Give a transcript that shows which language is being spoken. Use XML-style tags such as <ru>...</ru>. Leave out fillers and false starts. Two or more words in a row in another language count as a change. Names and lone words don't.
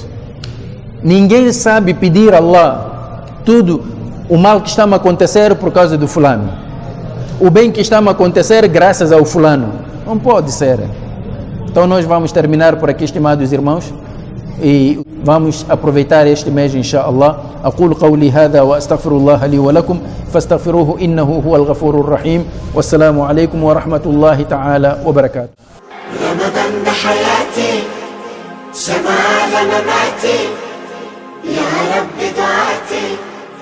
<pt>Ninguém sabe pedir a Allah tudo. O mal que está a acontecer por causa do fulano, o bem que está a acontecer graças ao fulano. Não pode ser. Então nós vamos terminar por aqui, estimados irmãos, e vamos aproveitar este mês, inshallah.</pt> <ar>أقول قولي هذا وأستغفر الله لي ولكم فاستغفروه إنه هو الغفور الرحيم. والسلام عليكم ورحمة الله تعالى وبركاته. رمضان ده حياتي سمع لمماتي يا رب دعاتي</ar>